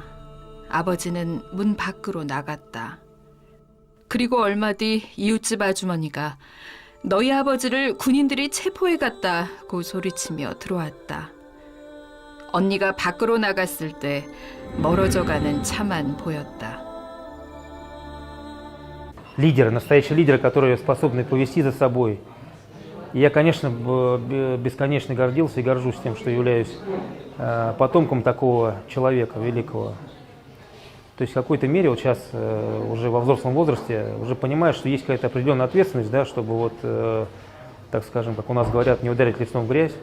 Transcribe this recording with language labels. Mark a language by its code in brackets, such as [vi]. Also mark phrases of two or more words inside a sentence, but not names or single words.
[ko] 아버지는 문 밖으로 나갔다. 그리고 얼마 뒤 이웃집 아주머니가 너희 아버지를 군인들이 체포해 갔다고 소리치며 들어왔다. 언니가 밖으로 나갔을 때 멀어져가는 차만 보였다. [ru] Лидеры, настоящие лидеры, которые способны повести за собой. И я, конечно, бесконечно гордился и горжусь тем, что являюсь потомком такого человека великого. То есть в какой-то мере вот сейчас уже во взрослом возрасте уже понимаешь, что есть какая-то определенная ответственность, да, чтобы вот, так скажем, как у нас говорят, не ударить лицом в грязь.